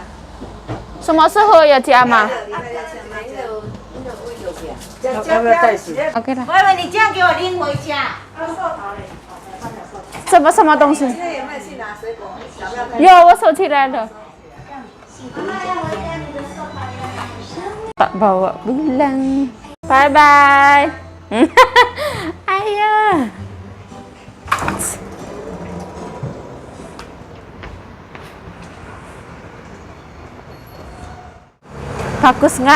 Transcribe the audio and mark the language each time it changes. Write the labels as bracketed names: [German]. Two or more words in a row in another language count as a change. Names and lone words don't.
[Chinese] 什么时候要加吗要不要带水？OK 了。我以为你这样给我拎回家。什么东西？今天有没有去拿水果？要不要带？有，我收起来了。 [Indonesian] Pak bawa pulang. [English] Bye bye. Ayo. [Indonesian] Bagus nggak?